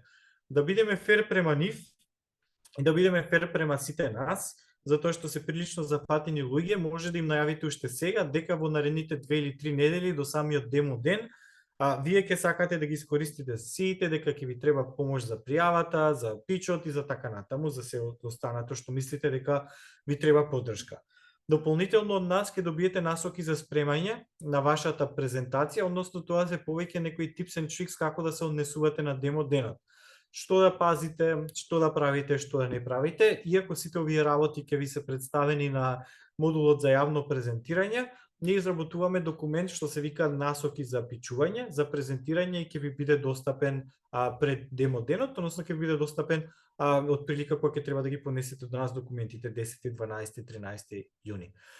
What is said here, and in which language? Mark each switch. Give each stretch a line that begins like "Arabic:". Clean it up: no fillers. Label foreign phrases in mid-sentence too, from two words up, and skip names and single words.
Macedonian: Да бидеме фер према нив и да бидеме фер према сите нас, затоа што се прилично запатени луѓе, може да им најавите уште сега дека во наредните 2 или 3 недели до самиот демо ден вие ќе сакате да ги искористите сите, дека ќе ви треба помош за пријавата, за пичот и за така натаму, за се останато што мислите дека ви треба поддршка. Дополнително од нас ќе добиете насоки за спремање на вашата презентација, односно тоа се повеќе некои
English: tips and tricks
Macedonian: како да се однесувате на демо денот. Што да пазите, што да правите, што да не правите, иако сите овие работи ќе ви се представени на модулот за јавно презентирање, ние изработуваме документ што се вика насоки за пичување, за презентирање и ќе ви биде достапен пред демо денот, односно ќе ви биде достапен од прилика кога ќе треба да ги понесете до нас документите 10, 12, 13 јуни.